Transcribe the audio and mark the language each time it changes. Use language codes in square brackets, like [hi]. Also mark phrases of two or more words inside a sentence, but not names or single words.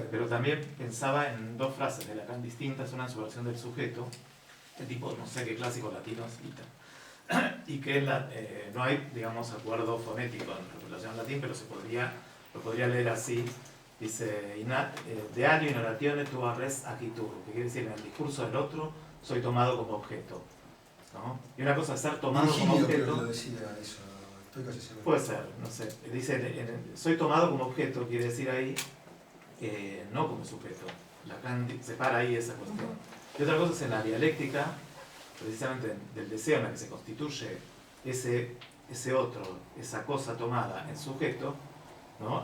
[es] Pero también pensaba en dos frases de Lacan distintas, una en su versión del sujeto, de tipo, no sé qué clásico latino cita, y que no hay, digamos, acuerdo fonético en relación al latín, pero lo podría leer así. [la] Dice, de alio in oratione tua res agitur, [es] que quiere decir, en el discurso del otro soy tomado como objeto, ¿no? Y una cosa es ser tomado como objeto. Lo decía eso, estoy casi seguro. Puede ser, no sé. Dice, soy tomado como objeto, quiere decir ahí, no como sujeto. Lacan separa ahí esa cuestión. Y otra cosa es en la dialéctica, precisamente del deseo en la que se constituye ese otro, esa cosa tomada en sujeto, ¿no?